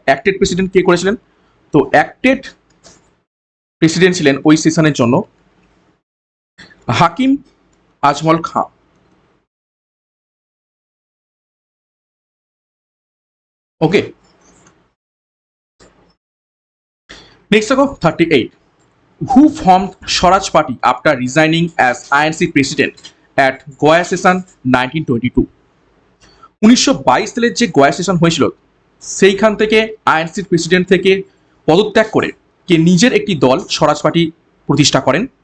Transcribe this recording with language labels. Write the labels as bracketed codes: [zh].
[bn] Acted president কে করেছিলেন? তো acted president ছিলেন ওই সেশনের জন্য হাকিম আজমল খাঁ। [en] Okay, next দেখো 38, who formed Swaraj Party after resigning as INC president at Goa session 1922? [bn] 1922 সালের যে গোয়া সেশন হয়েছিল, সেইখান থেকে আইএনসির প্রেসিডেন্ট থেকে পদত্যাগ করে কে নিজের একটি দল স্বরাজ পার্টি প্রতিষ্ঠা করেন?